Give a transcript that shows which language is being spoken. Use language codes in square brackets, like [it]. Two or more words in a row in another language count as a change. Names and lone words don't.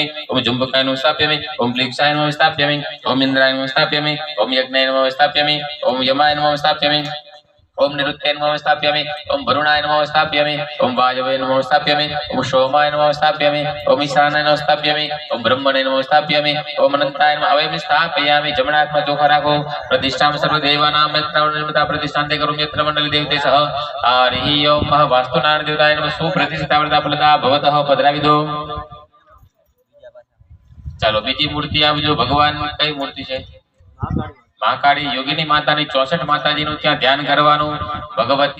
[sa] ओम जुम्बकाय नमः स्थापयामि. ओम प्लीक्षाय नमः स्थापयामि. ओम इंद्राय नमः स्थापयामि. ओम यज्ञाय नमः स्थापयामि. ओम यमाय नमः स्थापयामि. ओम निरुत्ते नमः स्थापयामि. ओम वरुणाय नमः स्थापयामि. ओम वायवे नमः स्थापयामि. ओम सोमाय नमः स्थापयामि. ओम ईशानाय नमः स्थापयामि. ओम ब्रह्मणे नमः स्थापयामि. ओम अनंताय नमः अवयमे स्थापयामि. [gu] જમણાય હાથ માં ચોખા રાખો. [sa] प्रतिष्ठां सर्वदेवानां यत्र प्रतिष्ठान्ते करोमि यत्र मंडले देवते सह. हरि ओम वास्तुनारायण देवताय नमः. सुप्रतिष्ठिता व्रता फलदा भवतः [gu] પધરાવી દો. ચાલો બીજી મૂર્તિ આવજો. ભગવાન કઈ મૂર્તિ છે? મહાકાળી યોગીની માતાની 64 માતાજીનું ત્યાં ધ્યાન કરવાનું. ભગવતી